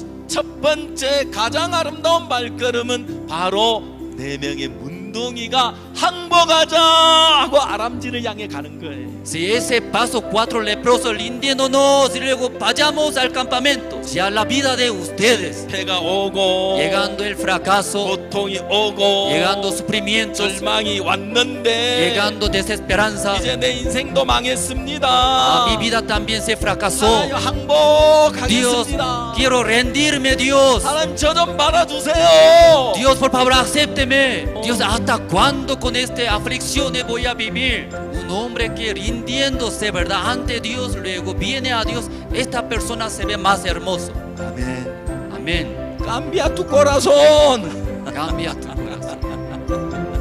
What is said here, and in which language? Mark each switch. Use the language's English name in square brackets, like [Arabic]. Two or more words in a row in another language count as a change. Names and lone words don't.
[Korean] 첫 번째 가장 아름다운 발걸음은 바로 4명의 문둥이가 항복하자 하고 아람지를 향해 가는 거예요. [Spanish] Si ese paso 4 leprosos rindiéndonos y luego vayamos al campamento, ya la vida de ustedes, [Korean] 해가 오고 [Spanish] llegando el fracaso, [Korean] 고통이 오고 [Spanish] llegando sufrimientos, [Korean] 절망이 왔는데 [Spanish] llegando desesperanza. [Korean] 이제 내 인생도 망했습니다. [Spanish] Mi vida también se fracasó. [Korean] 아유, [Spanish] Dios, [Korean] 항복하겠습니다. [Spanish] quiero rendirme, Dios. [Korean] 하나님 저 좀 받아주세요. [Spanish] Dios, por favor, acépteme. Dios, ¿hasta cuándo con esta aflicción voy a vivir? Un hombre que rindiéndose, ¿verdad? Ante Dios, luego viene a Dios, esta persona se ve más hermoso. [Korean] 아멘. [Spanish] Amén. Cambia tu corazón. Cambia tu corazón.